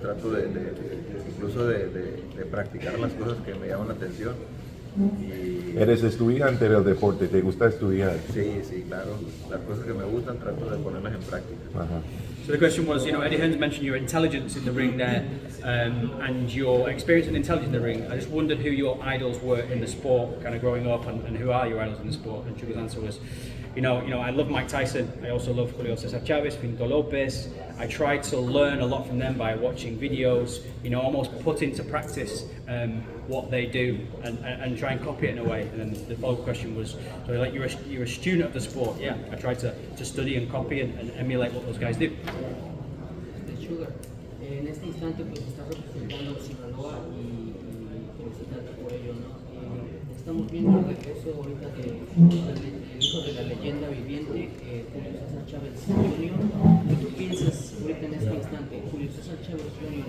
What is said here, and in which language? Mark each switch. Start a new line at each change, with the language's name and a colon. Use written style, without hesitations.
Spanish: Trato incluso de practicar las cosas que me llaman la atención. Eres estudiante del deporte, ¿te gusta estudiar? Sí, claro. Las cosas que me gustan trato de ponerlas en práctica.
English: So the question was, you know, Eddie Hearn's mentioned your intelligence in the ring there, and your experience and intelligence in the ring. I just wondered who your idols were in the sport, kind of growing up, and who are your idols in the sport? And Sugar's answer was, you know, I love Mike Tyson. I also love Julio Cesar Chavez, Finito Lopez. I try to learn a lot from them by watching videos. You know, almost put into practice what they do and try and copy it in a way. And then the follow-up question was, so like you're a student of the sport. Yeah, I try to study and copy and emulate what those guys do.
Spanish: Sugar, en este instante pues está representando a Sinaloa y felicitarte por ello, ¿no? Estamos viendo el regreso ahorita del hijo de la leyenda viviente, Julio César Chávez Jr. ¿Qué tú piensas ahorita en este instante? Julio César Chávez Jr.